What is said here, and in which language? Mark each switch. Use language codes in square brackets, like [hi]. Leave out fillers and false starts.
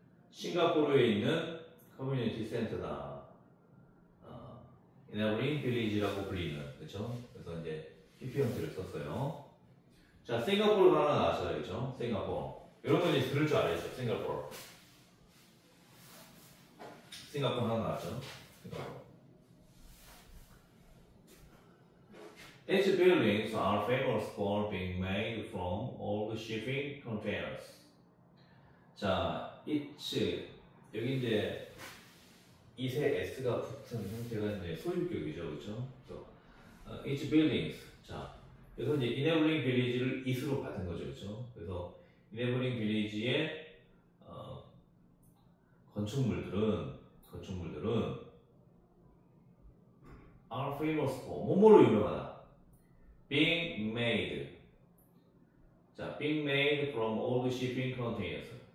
[ko] 싱가포르에 있는 커뮤니티 센터다. Enabling Village라고 불리는, 그렇죠? 그래서 이제 PP 형태를 썼어요. 자, 싱가포르가 하나 나왔어요, 그렇죠? 싱가포르. 이런 거 이제 들을 줄 알았죠, 싱가포르. 싱가포르 하나 나왔죠, 싱가포르. [en] Its buildings are famous for being made from old shipping containers. [ko] 자, its 여기 이제 이세 s가 붙은 형태가 이제 소유격이죠, 그렇죠? [en] its buildings. [ko] 자, 그래서 이제 enabling village를 it으로 받은 거죠, 그렇죠? 그래서 enabling village의 건축물들은 [en] are famous for [ko] 뭐뭐로 유명하다. [en] being made. 자, being made from old shipping containers.